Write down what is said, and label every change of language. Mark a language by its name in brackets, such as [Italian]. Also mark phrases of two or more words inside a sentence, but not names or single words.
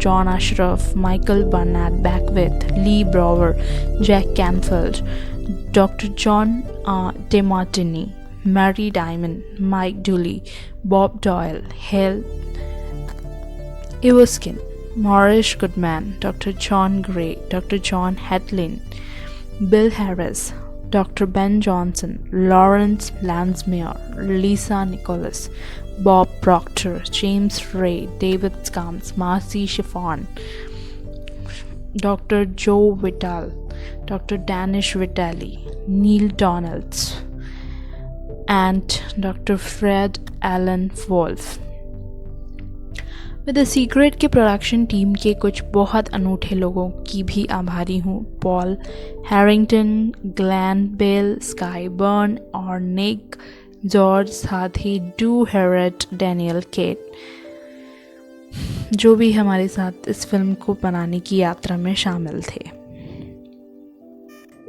[Hindi] जॉन अशरफ, माइकल बर्नैट बैकविथ, ली ब्रावर, जैक कैनफील्ड, डॉक्टर जॉन डेमार्टिनी, मैरी डायमंड, माइक डूली, बॉब डॉयल, हेल इवस्किन, मॉरिस गुडमैन, डॉक्टर जॉन ग्रे, डॉक्टर जॉन हैटलिन, बिल हैरिस, Dr. Ben Johnson, Lawrence Lansmeyer, Lisa Nicholas, Bob Proctor, James Ray, David Scams, Marcy Chiffon, Dr. Joe Vitale, Dr. Danish Vitale, Neil Donalds, and Dr. Fred Allen Wolf। मैं द सीक्रेट के प्रोडक्शन टीम के कुछ बहुत अनूठे लोगों की भी आभारी हूँ। पॉल हैरिंगटन, ग्लैन बेल, स्काई बर्न और निक जॉर्ज, साथ ही डू हेरेट, डैनियल केट, जो भी हमारे साथ इस फिल्म को बनाने की यात्रा में शामिल थे।